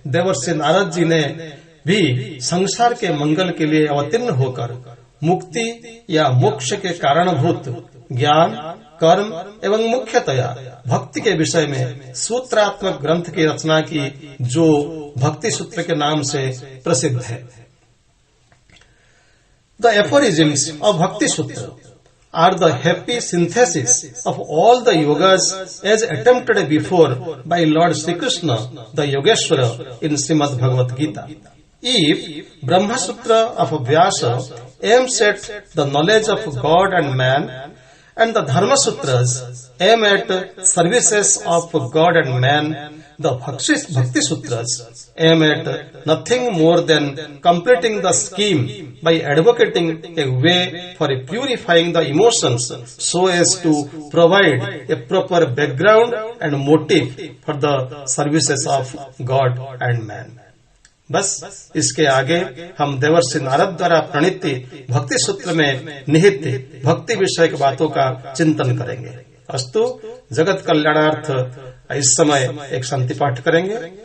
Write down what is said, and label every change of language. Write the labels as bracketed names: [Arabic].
[Hindi] देवर्षि नारद जी ने भी संसार के मंगल के लिए अवतीर्ण होकर मुक्ति या मोक्ष के कारणभूत ज्ञान, कर्म एवं मुख्यतया भक्ति के विषय में सूत्रात्मक ग्रंथ की रचना की, जो भक्ति सूत्र के नाम से प्रसिद्ध है। [English] The aphorisms of Bhakti Sutra are the happy synthesis of all the yogas as attempted before by Lord Sri Krishna, the Yogeshwara, in Srimad Bhagavad Gita. If Brahma Sutra of Vyasa aims at the knowledge of God and man, and the Dharma Sutras aim at services of God and man, the Bhakti Sutras aim at nothing more than completing the scheme by advocating a way for purifying the emotions so as to provide a proper background and motive for the services of God and man. [Hindi] बस इसके आगे हम देवर्षि नारद द्वारा प्रणीत भक्ति सूत्र में निहित भक्ति विषय की बातों का चिंतन करेंगे। अस्तु, जगत कल्याणार्थ इस समय एक शांति पाठ करेंगे।